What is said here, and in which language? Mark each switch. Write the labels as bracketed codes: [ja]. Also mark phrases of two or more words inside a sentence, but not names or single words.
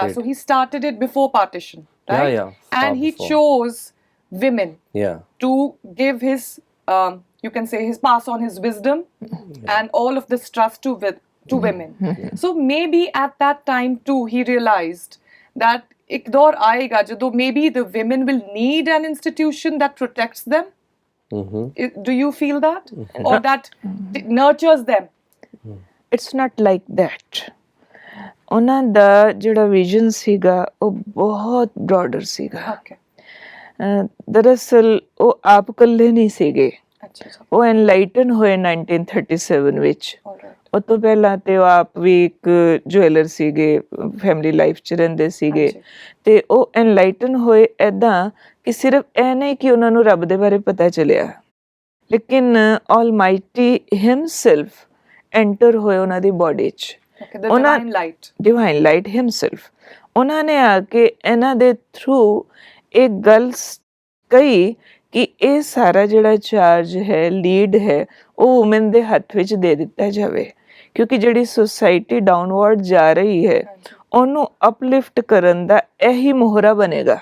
[en] Yeah, so he started it before partition, right? Yeah, far and he before. chose women Yeah. to give his you can say his pass on his wisdom and all of this trust to women. So maybe at that time too he realized that [pa] ਇੱਕ ਦੌਰ ਆਏਗਾ ਜਦੋਂ [en] maybe the women will need an institution that protects them. Do you feel that? Or that nurtures them? It's not like that. [pa] ਉਹਨਾਂ ਦਾ ਜਿਹੜਾ ਵਿਜ਼ਨ ਸੀਗਾ ਉਹ ਬਹੁਤ ਬ੍ਰੌਡਰ ਸੀਗਾ। [en] Okay. [pa] ਦਰਅਸਲ ਉਹ ਆਪ ਇਕੱਲੇ ਨਹੀਂ ਸੀਗੇ, ਅੱਛਾ ਅੱਛਾ। ਉਹ ਐਨਲਾਈਟਨ ਹੋਏ 1937 ਵਿੱਚ। [en] Alright. [pa] ਉਹ ਤੋਂ ਪਹਿਲਾਂ ਤੇ ਉਹ ਆਪ ਵੀ ਇੱਕ ਜੁਐਲਰ ਸੀਗੇ, [en] family life [pa] 'ਚ ਰਹਿੰਦੇ ਸੀਗੇ, ਹਾਂਜੀ। ਤੇ ਉਹ ਐਨਲਾਈਟਨ ਹੋਏ ਇੱਦਾਂ ਕਿ ਸਿਰਫ ਇਹ ਨਹੀਂ ਕਿ ਉਹਨਾਂ ਨੂੰ ਰੱਬ ਦੇ ਬਾਰੇ ਪਤਾ ਚੱਲਿਆ, ਲੇਕਿਨ [en] almighty himself enter [pa] ਹੋਏ ਉਹਨਾਂ ਦੀ ਬੋਡੀ 'ਚ। [en] Okay, the divine light. divine light himself. [pa] ਉਹਨਾਂ ਨੇ ਆ ਕੇ ਇਹਨਾਂ ਦੇ ਥਰੂ ਇੱਕ ਗੱਲ ਕਹੀ ਕਿ ਇਹ ਸਾਰਾ ਜਿਹੜਾ ਚਾਰਜ ਹੈ, ਲੀਡ ਹੈ, ਉਹ ਵੂਮਨ ਦੇ ਹੱਥ ਵਿੱਚ ਦੇ ਦਿੱਤਾ ਜਾਵੇ, ਕਿਉਂਕਿ ਜਿਹੜੀ ਸੁਸਾਇਟੀ ਡਾਊਨਵਰਡ ਜਾ ਰਹੀ ਹੈ ਉਹਨੂੰ ਅਪਲਿਫਟ ਕਰਨ ਦਾ ਇਹੀ ਮੋਹਰਾ ਬਣੇਗਾ।